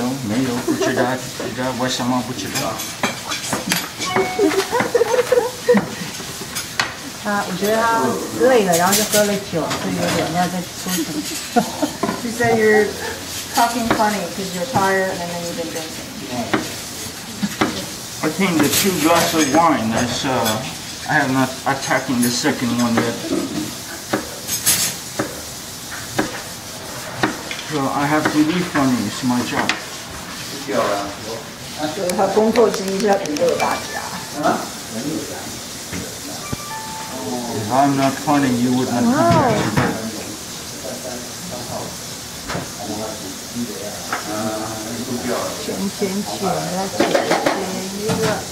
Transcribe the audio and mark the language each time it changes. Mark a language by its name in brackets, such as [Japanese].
[Chinese] 没有，不知道，为什么不知道？我觉得他累了，然后就喝了酒，所以有点要再说什么。 [English] She said you're talking funny because you're tired and then you've been drinking. I think the 2 glasses of wine is, I have not attacking the second one yet. So I have to be funny, it's my job. [Chinese] 就是他工作之一是要娱乐大家。 [English] If I'm not funny, you would not come here. [Chinese] 卷了，卷一个。